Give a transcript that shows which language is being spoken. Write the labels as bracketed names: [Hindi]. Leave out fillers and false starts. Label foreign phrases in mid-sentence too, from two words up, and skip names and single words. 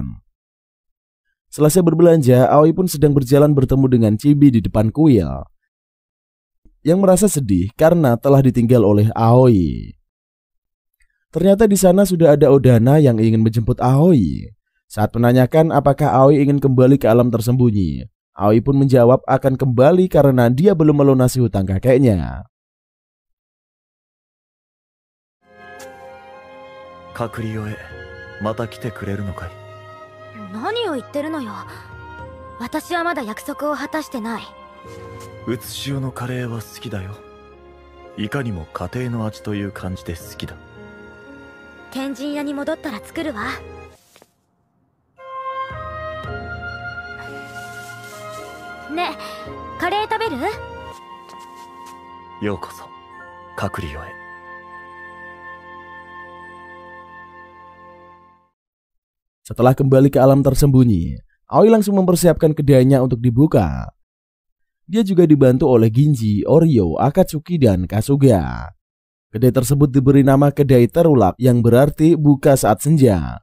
[Indonesian] Selesai berbelanja, Aoi pun sedang berjalan bertemu dengan Chibi di depan kuil, yang merasa sedih karena telah ditinggal oleh Aoi. Ternyata di sana sudah ada Odana yang ingin menjemput Aoi. Saat menanyakan apakah Aoi ingin kembali ke alam tersembunyi, Aoi pun menjawab akan kembali karena dia belum melunasi hutang kakeknya. [Japanese] 隔離終えまた来てくれるのかい。何を言ってるのよ。私はまだ約束を果たしてない。うつしおのカレーは好きだよ。いかにも家庭の味という感じで好きだ。天神屋に戻ったら作るわ。ねえ、カレー食べる？ようこそ隔離終え。 [Indonesian] Setelah kembali ke alam tersembunyi, Aoi langsung mempersiapkan kedainya untuk dibuka. Dia juga dibantu oleh Ginji, Oryo, Akatsuki, dan Kasuga. Kedai tersebut diberi nama Kedai Terulak yang berarti buka saat senja.